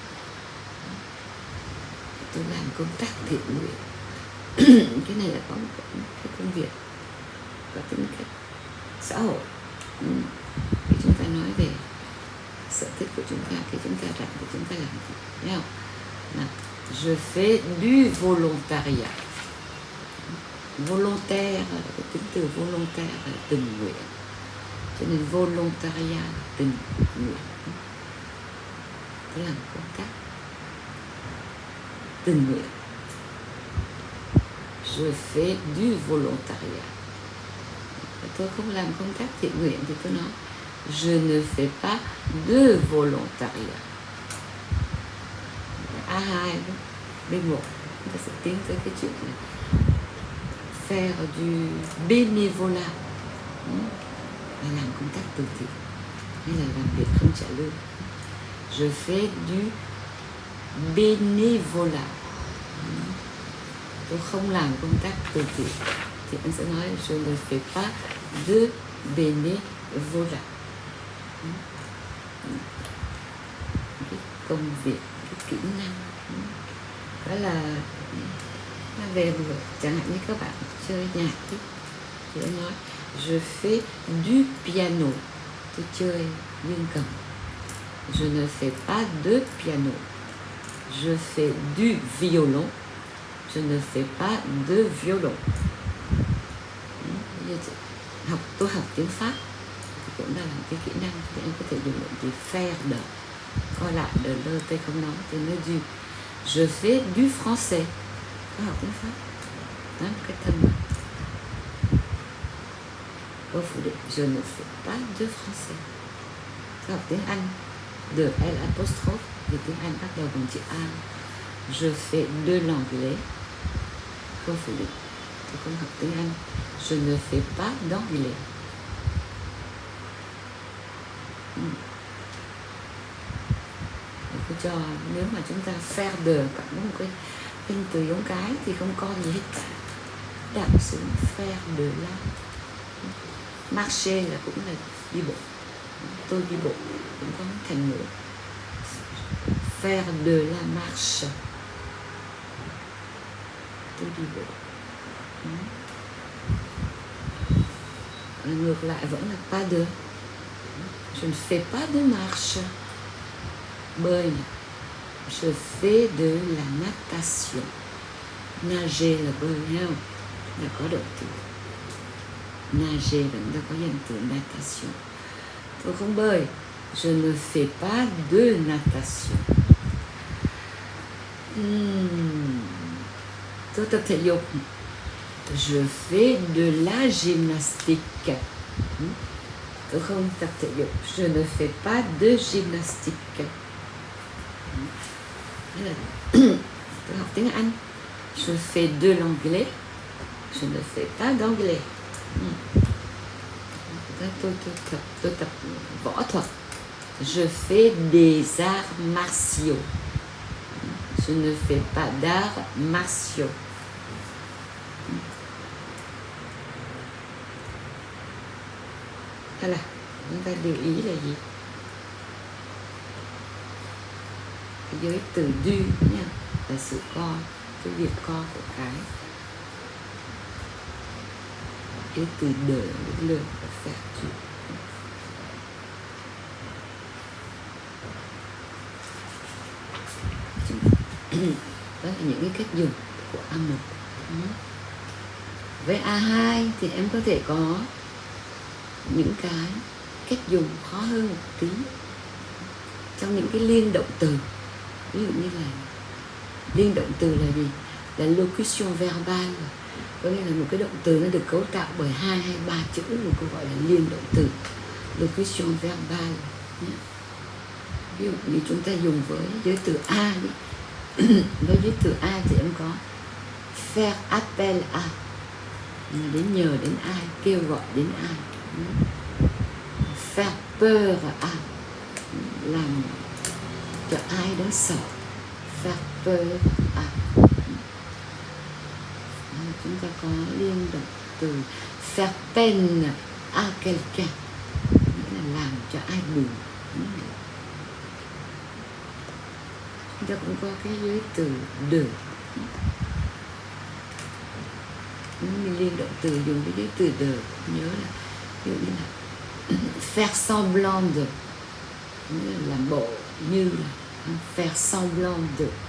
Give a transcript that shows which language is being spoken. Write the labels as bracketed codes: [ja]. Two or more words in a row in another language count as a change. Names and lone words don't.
[vi] Tôi làm công tác thiện nguyện. Cái này là có một cái công việc có tính cách xã hội. Khi chúng ta nói về sở thích của chúng ta, khi chúng ta rảnh thì chúng ta làm gì, thấy không? Nào, [fr] je fais du volontariat. Volontaire, [vi] cái tính từ volontaire là tình nguyện, cho nên volontariat là tình nguyện. Tôi làm công tác tình nguyện. [fr] Je fais du volontariat. [vi] Tôi không làm công tác thiện nguyện thì tôi nói [fr] je ne fais pas de volontariat. [vi] A2, B1, chúng ta sẽ tiến tới cái chuyện này. [fr] Faire du bénévolat [vi] là làm công tác từ thiện hay là làm việc không trả lương. [fr] Je fais du bénévolat. [vi] Tôi không làm công tác từ thiện thì anh sẽ nói [fr] je ne fais pas de bénévolat. [vi] Cái công việc, cái kỹ năng đó là về chẳng hạn như các bạn chơi nhạc thì anh nói [fr] je fais du piano, [vi] tôi chơi dương cầm. [fr] Je ne fais pas de piano. Je fais du violon. Je ne fais pas de violon. [vi] Tôi học tiếng Pháp thì cũng là một cái kỹ năng thì em có thể dùng từ [fr] faire de, [vi] coi lại de lơ tê không nói thì nói du. [fr] Je fais du français. [vi] Có học tiếng Pháp đó, cái thân mà câu phủ định [fr] je ne fais pas de français. [vi] Có học tiếng Anh de L apostrophe vì tiếng Anh bắt đầu bằng chữ A. [fr] Je fais de l'anglais. [vi] Câu phủ định tôi không học tiếng Anh. [fr] Je ne fais pas d'anglais. [vi] Tôi cho nếu mà chúng ta [fr] faire de [vi] cộng với một cái tên từ giống cái thì không có gì hết cả. Đặt xuống [fr] faire de la. [vi] Marcher là cũng là đi bộ. Tôi đi bộ cũng có thành ngữ. [fr] Faire de la marche. [vi] Tôi đi bộ. Ngược lại vẫn là [fr] pas de. Je ne fais pas de marche. [vi] Bơi này. [fr] Je fais de la natation. [vi] Nager là bơi, thấy không? Là có động từ. Nager vẫn đã có danh từ natation. Tôi không bơi. [fr] Je ne fais pas de natation. [vi] Tôi tập thể dục. [fr] Je fais de la gymnastique. [vi] Tôi không tập thể dục. [fr] Je ne fais pas de gymnastique. [vi] Tôi học tiếng Anh. [fr] Je fais de l'anglais. Je ne fais pas d'anglais. [vi] Tôi tập võ thuật. [fr] Je fais des arts martiaux. Je ne fais pas d'arts martiaux. [vi] Hay là chúng ta lưu ý là gì? Với từ du nha, là sự co, cái việc co của cái. Cái từ [fr] de le [vi] và [fr] faire du. [vi] Đó là những cái cách dùng của A1. Với A2 thì em có thể có những cái cách dùng khó hơn một tí. trong những cái liên động từ. Ví dụ như là liên động từ là gì? [fr] Là locution verbale, [vi] có nghĩa là một cái động từ nó được cấu tạo bởi 2 hay 3 chữ, một câu gọi là liên động từ, [fr] locution verbale. [vi] Ví dụ như chúng ta dùng với giới từ A nhé. Với giới từ A thì em có [fr] faire appel à, [vi] đến nhờ đến ai, kêu gọi đến ai. [fr] Faire peur à, [vi] làm cho ai đó sợ. [fr] Faire peur à. [vi] Chúng ta có liên động từ [fr] faire peine à quelqu'un, [vi] nghĩa là làm cho ai buồn. Chúng ta cũng có cái giới từ de. Mình liên động từ dùng cái giới từ de, nhớ là ví dụ như là [fr] faire semblant de, [vi] nghĩa là làm bộ như là [fr] faire semblant de.